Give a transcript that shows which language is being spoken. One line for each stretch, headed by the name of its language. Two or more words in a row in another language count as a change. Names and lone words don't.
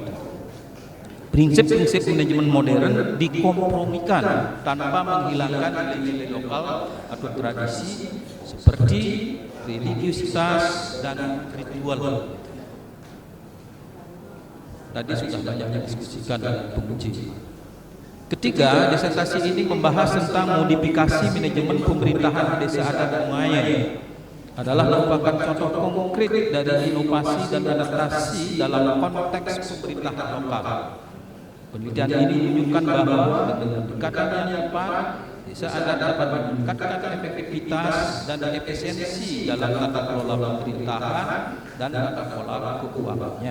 Indonesian: Prinsip-prinsip manajemen modern dikompromikan tanpa menghilangkan nilai-nilai lokal atau tradisi seperti religiusitas dan ritual. Tadi sudah banyak didiskusikan dengan penguji. Ketiga, disertasi ini membahas tentang modifikasi manajemen pemerintahan desa adat Bungaya. Adalah merupakan contoh konkret dari inovasi dan adaptasi dalam konteks pemerintahan lokal. Penelitian ini menunjukkan bahwa dengan pendekatan yang tepat, desa adat dapat meningkatkan efektivitas dan efisiensi dalam tata kelola pemerintahan dan tata kelola keuangannya.